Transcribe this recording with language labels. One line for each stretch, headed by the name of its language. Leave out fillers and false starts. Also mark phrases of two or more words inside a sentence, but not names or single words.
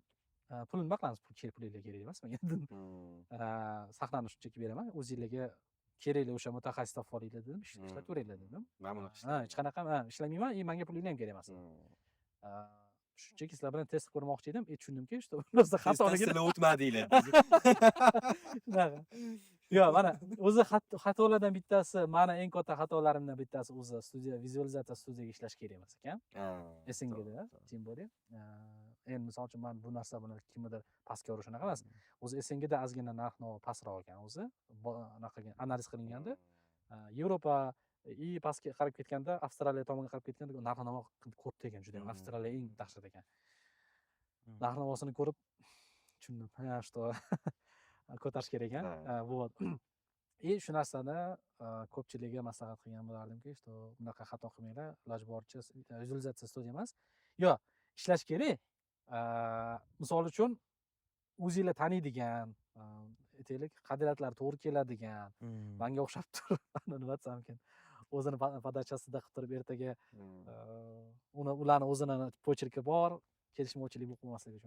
Uzbek: Pulni nima qilamiz? Pulinglar kerak emas menga. Sahnani shunchaki beraman. O'zingizlarga kerakli o'sha mutaxassis topib olinglar dedim. Ishlab ko'ringlar dedim. Men buni ishlayman. Hech qanaqa ishlamayman, menga pulinglar ham kerak emas. Shunchaki sizlar bilan test ko'rmoqchi edim. Tushundimki,
Russian: что просто xatoligini
Uzbek: o'tmadinglar. Yo'q, mana o'zi xatolardan bittasi, mana eng katta xatolarimdan bittasi o'zi vizualizatsiya studiyaga ishlash kerak emas ekan.
Russian: SNGda, tем более.
Uzbek: Endi misol uchun men bu narsa buni kimnidir pastga urish shunaqa emas. O'zi SNGda ozgina narx-navo pastroq ekan o'zi. Anaqaga analiz qilinganda, Yevropa pastga qarab ketganda, Avstraliya tomonga qarab ketganda narx-navo katta ekan, juda ham Avstraliya eng dahshat ekan. Narx-navosini ko'rib tushundim. Что ko'tarish kerak ekan.
Russian: Вот.
Uzbek: И shu narsani ko'pchilikga maslahat qilgan bo'lardimki, что bunaqa xato qilmanglar, iloji boricha vizualizatsiya studiya emas. Yo'q, ishlash kerak. Misol uchun o'zingizlar taniydigan, aytaylik, qadriyatlari to'g'ri keladigan, menga o'xshab turib, nima desam ekan, o'zini podachasida qilib turib ertaga ularni o'zini pochirki bor, kelishmovchilik bo'lib qolmasligi uchun.